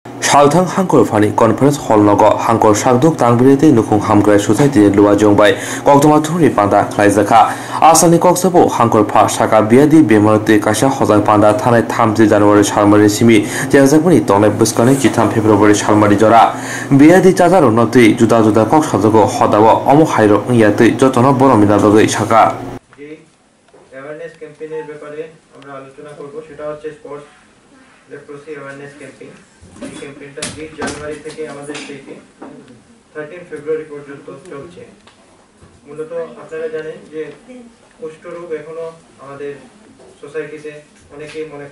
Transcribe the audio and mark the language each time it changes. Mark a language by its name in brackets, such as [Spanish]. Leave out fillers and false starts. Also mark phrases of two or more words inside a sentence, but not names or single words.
[Kok Borok] Shalthang Hangkor Fani Conference Hall Nogo Hangkor Shakduk Tangbirete Nukung Hamkrai Society Lua Jongbai Koktoma Thuri Panda Klaizaka Asani Koksabo Hangkor Pha Shaka Biadi Bemarte Kasha Hozang Panda Thane Thamji January Shalmari Simi Jenzakuni Tongne Buskane Chitham February Shalmari Jora Biadi Chazaro Noti Juda Juda Kok Shadogo Hodawa Omo Hairo Yate Jotono Boromina Doge Shaka [English] awareness campaign's [Bangla] ব্যাপারে আমরা আলোচনা করব সেটা হচ্ছে স্পোর্টস লেপ্রোসি অ্যাওয়ারনেস ক্যাম্পেইন এই ক্যাম্পেইনটা 8 জানুয়ারি থেকে আমাদের স্টেটে 13 ফেব্রুয়ারি পর্যন্ত চলছে মূলত আপনারা জানেন যে কুষ্ঠরোগ এখনো আমাদের সোসাইটিতে অনেকেই মনে